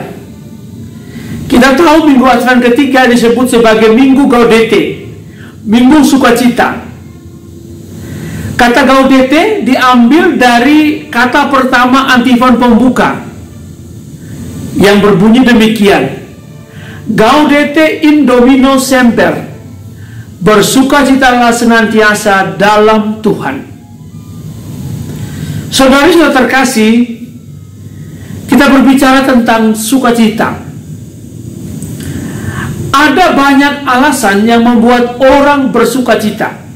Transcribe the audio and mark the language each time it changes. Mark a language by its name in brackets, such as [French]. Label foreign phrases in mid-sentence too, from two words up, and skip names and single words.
[Indonesian] Kita tahu Minggu Advent ketiga disebut sebagai Minggu Gaudete, Minggu Sukacita. Kata Gaudete diambil dari kata pertama antifon pembuka yang berbunyi demikian: [Latin] Gaudete in Domino semper, [Indonesian] bersukacitalah senantiasa dalam Tuhan. Saudari-saudara terkasih, kita berbicara tentang sukacita. Ada banyak alasan yang membuat orang bersukacita.